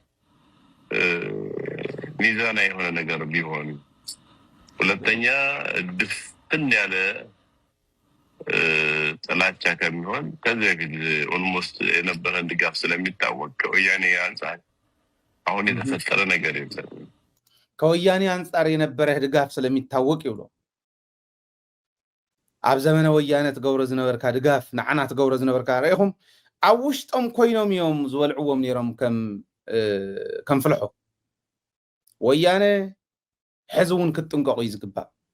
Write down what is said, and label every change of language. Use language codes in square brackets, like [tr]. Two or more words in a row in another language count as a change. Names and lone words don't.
[am] ሚዛና የሆነ ነገር ቢሆን ሁለተኛ ድፍን ያለ ጥላቻ ከሚሆን ከዚህ በፊት ኦልሞስት የነበረን ድጋፍ ስለሚታወቅ ከወያኔ አንጻር አሁን የተፈጠረ ነገር የለም። ከወያኔ አንጻር የነበረ ድጋፍ ስለሚታወቅ [ti] ይብሎ ኣብ ዘመነ ወያነ ትገብሮ ዝነበርካ ድጋፍ ንዓና ትገብሮ ዝነበርካ ርኢኹም ኣብ ውሽጦም ኮይኖም እዮም ዝበልዕዎም ነይሮም ከም ፍልሖ ወያነ ሕዚ እውን ክትጥንቀቑ እዩ ዝግባእ